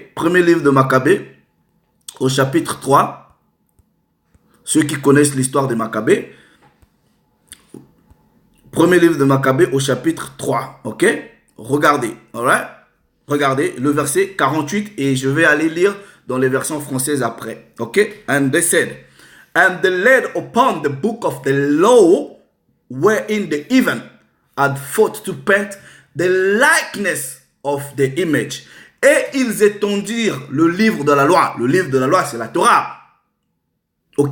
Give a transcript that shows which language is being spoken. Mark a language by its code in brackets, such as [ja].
[fr] Premier livre de Maccabée, au chapitre 3. Ceux qui connaissent l'histoire de Maccabée. Premier livre de Maccabée, au chapitre 3. Ok? Regardez. Alright? Regardez le verset 48 et je vais aller lire dans les versions françaises après. Ok? [en] And they said, and they laid upon the book of the law wherein the even had thought to paint the likeness of the image. [fr] Et ils étendirent le livre de la loi. Le livre de la loi, c'est la Torah. Ok?